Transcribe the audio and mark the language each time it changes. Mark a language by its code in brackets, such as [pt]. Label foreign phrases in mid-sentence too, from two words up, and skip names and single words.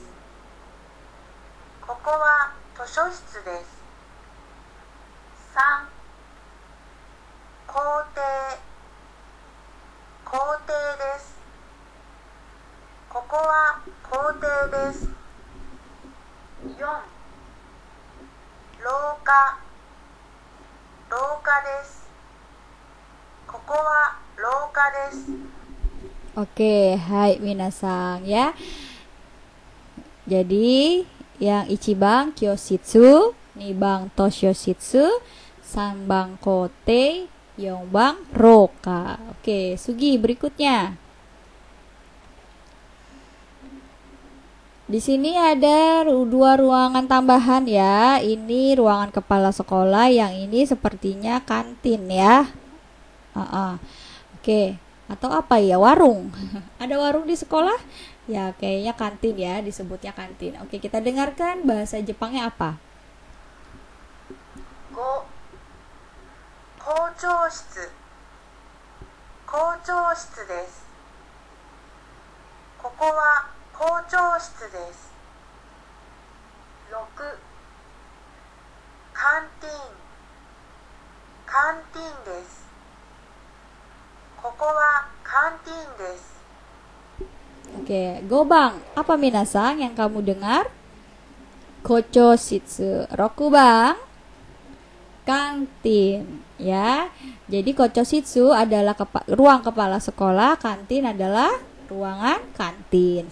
[ja] ここは図書室です。3、校庭、校庭です。ここは校庭です。4、廊下、廊下です。ここは廊下です。 [id] Oke, hai minasang ya. Jadi yang [ja] 一番教室、二番図書室、三番校庭、四番廊下. [id] Oke, Sugi berikutnya. Di sini ada 2 ruangan tambahan ya. Ini ruangan kepala sekolah, yang ini sepertinya kantin ya. Oke, atau apa ya? Warung. Ada warung di sekolah? Ya, kayaknya kantin ya, disebutnya kantin. Oke, kita dengarkan bahasa Jepangnya apa. [ja] 5、校長室、校長室です。ここは校長室です。6、カンティーン、カンティーンです。ここはカンティーンです。 [id] Oke, Gobang, apa minasang yang kamu dengar? Kochoshitsu. Rokubang, kantin ya. Jadi kochoshitsu adalah ruang kepala sekolah, kantin adalah ruangan kantin.